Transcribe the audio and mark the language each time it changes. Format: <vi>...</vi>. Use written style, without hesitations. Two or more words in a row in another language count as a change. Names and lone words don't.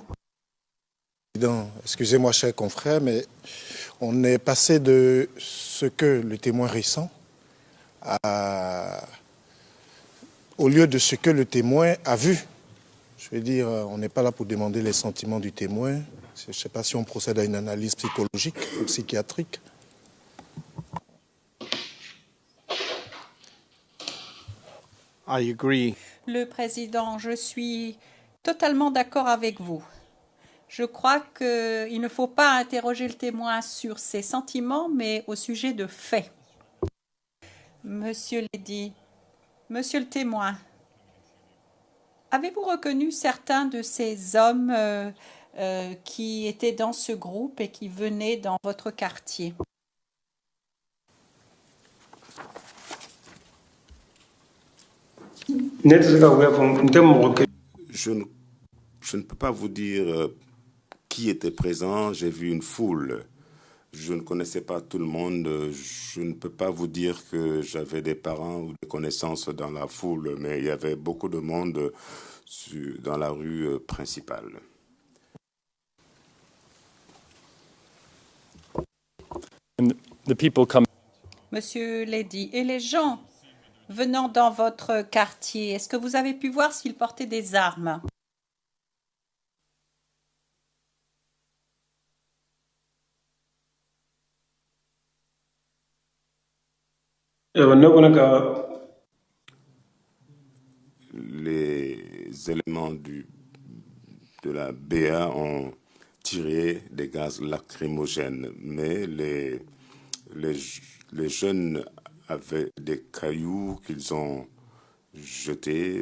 <fr>Excusez-moi, chers confrères, mais on est passé de ce que le témoin ressent au lieu de ce que le témoin a vu. Je veux dire, on n'est pas là pour demander les sentiments du témoin. Je ne sais pas si on procède à une analyse psychologique ou psychiatrique.</fr> <en>I agree.</en> <fr>Le président, je suis totalement d'accord avec vous. Je crois qu'il ne faut pas interroger le témoin sur ses sentiments, mais au sujet de faits. Monsieur Ledy, monsieur le témoin, avez-vous reconnu certains de ces hommes qui étaient dans ce groupe et qui venaient dans votre quartier?</fr> <bm>ne tɛ se ka wuli fɔ n tɛ mɔgɔ kelen</bm> <fr>Je ne peux pas vous dire qui était présent. J'ai vu une foule. Je ne connaissais pas tout le monde. Je ne peux pas vous dire que j'avais des parents ou des connaissances dans la foule, mais il y avait beaucoup de monde dans la rue principale.</fr> <en>and the people come</en> <fr>Monsieur Ledy, et les gens venant dans votre quartier, est-ce que vous avez pu voir s'ils portaient des armes?</fr> <bm>ne kɔni ka</bm> <fr>Les éléments de la BA ont tiré des gaz lacrymogènes, mais les jeunes avaient des cailloux qu'ils ont jetés.</fr>